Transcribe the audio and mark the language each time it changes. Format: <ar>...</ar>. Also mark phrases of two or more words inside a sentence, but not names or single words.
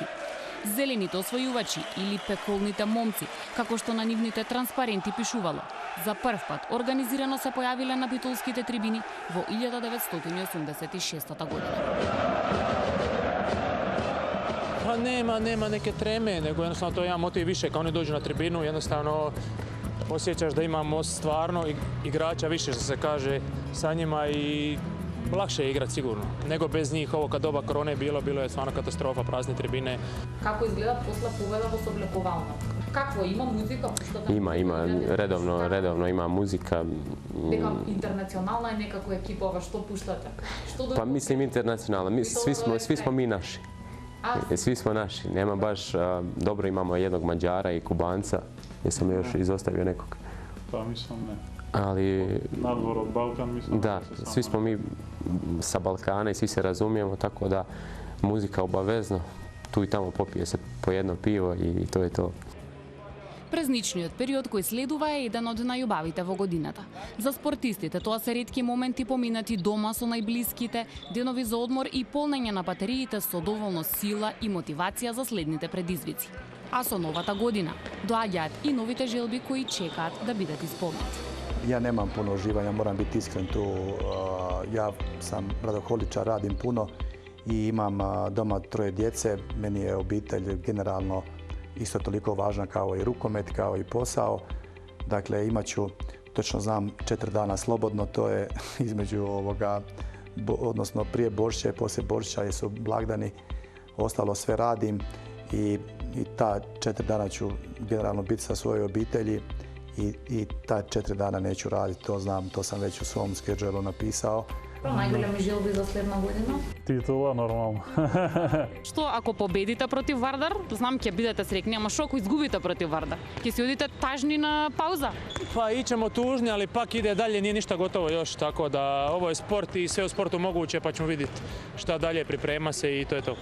<mk>Зелените освојувачи или пеколните момци, како што на нивните транспаренти пишувало, за прв пат организирано се појавиле на битолските трибини во 1986 година.</mk> <hr>Pa nema neke treme, nego jednostavno to je jedan motiv više. Kao oni dođu na tribinu, jednostavno osjećaš da imamo stvarno igrača više, što se kaže, sa njima i lakše je igrat sigurno. Nego bez njih, ovo kad doba korone bilo je stvarno katastrofa, prazne tribine.</hr> <mk>Како изгледа после победа во соблекувална? Какво има музика? Има, редовно има музика. Дека интернационална е некако екипова, што пуштате?</mk> <hr>Pa mislim internacionalno, svi smo mi naši. Svi smo naši, nema baš, dobro imamo jednog Mađara i Kubanca, jesam još izostavio nekog. Pa mislim ne. Ali...</hr> <mk>Надвор од Балкан мислим</mk> <hr>da svi smo mi sa Balkana i svi se razumijemo, tako da muzika obavezno, tu i tamo popije se po jedno pivo i to je to.</hr> <mk>Празничниот период кој следува е еден од најубавите во годината. За спортистите тоа се ретки моменти поминати дома со најблиските, денови за одмор и полнење на батериите со доволно сила и мотивација за следните предизвици. А со новата година доаѓаат и новите желби кои чекаат да бидат исполнети.</mk> <hr>Ja nemam puno uživanja, moram biti iskren tu. Ja sam radoholičar, radim puno i imam doma 3 djece. Meni je obitelj generalno isto toliko važna kao i rukomet, kao i posao. Dakle, imat ću, točno znam, 4 dana slobodno, to je između odnosno prije Božića i poslije Božića jer su blagdani, ostalo sve radim i ta 4 dana ću generalno biti sa svojoj obitelji i ta 4 dana neću raditi, to znam, to sam već u svom schedule napisao.</hr> <mk>Најголеми желби за следна година? Титула, нормално. Што ако победите против Вардар, знам ќе бидете среќни, ама што ако изгубите против Вардар? Ќе си одите тажни на пауза?</mk> <hr>Pa ićemo tužni, ali pak ide dalje, nije ništa gotovo još, tako da ovo je sport i sve u sportu moguće, pa ćemo vidjeti šta dalje, priprema se i to je to.</hr>